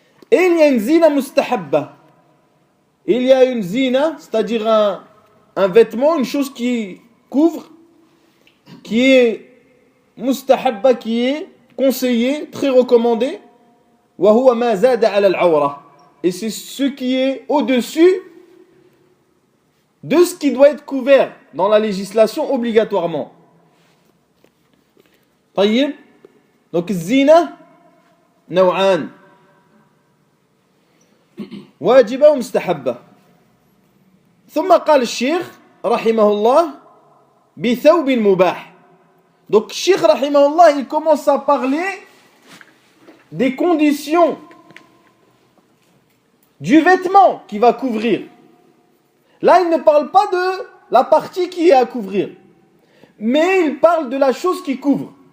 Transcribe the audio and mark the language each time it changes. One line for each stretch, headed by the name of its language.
French: Et il y a une zina mustahabba. Il y a une zina, c'est-à-dire un vêtement, une chose qui couvre, qui est mustahabba, qui est conseillé, très recommandé.
Arabic: Wa huwa ma zada ala al-awra.
French: Et c'est ce qui est au-dessus de ce qui doit être couvert dans la législation obligatoirement.
Arabic: طيب. Donc الزينة نوعان واجبة ومستحبة. ثم قال الشيخ رحمه الله بثوب مباح.
French: Donc
Arabic: الشيخ رحمه الله
French: il commence à parler des conditions du vêtement qui va couvrir. Là il ne parle pas de la partie qui est à couvrir, mais il parle de la chose qui couvre.